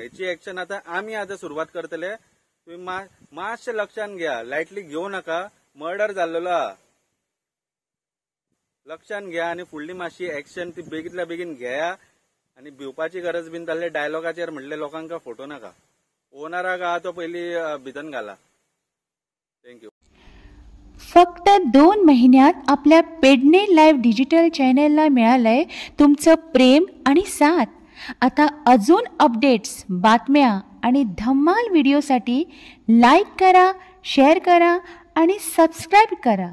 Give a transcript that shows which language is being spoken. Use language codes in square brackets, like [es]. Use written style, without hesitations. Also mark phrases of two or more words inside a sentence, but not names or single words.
[kok] हेची एक्शन आतां आमी सुरवात करतले. तुमी मातशें लक्षान घ्या लायटली घेवं नाका. मर्डर जाल्लो आहा लक्षान घ्या आनी फुडली मातशी एक्शन ती बेगीतल्या बेगीन घेया आनी भिवपाची गरज बीन जाल्ले डायलॉगाचेर म्हणले लोकांक फोटो नाका. ओनराक आहा तो पयली भितन घाला. [en] thank you. [mr] फक्त 2 महिन्यात आपल्या पेडणे लाईव्ह डिजिटल चॅनेलला मिळालंय तुमचं प्रेम आणि साथ. आता अजून अपडेट्स, बातम्या आणि धम्माल व्हिडिओसाठी लाईक करा, शेअर करा आणि सबस्क्राईब करा.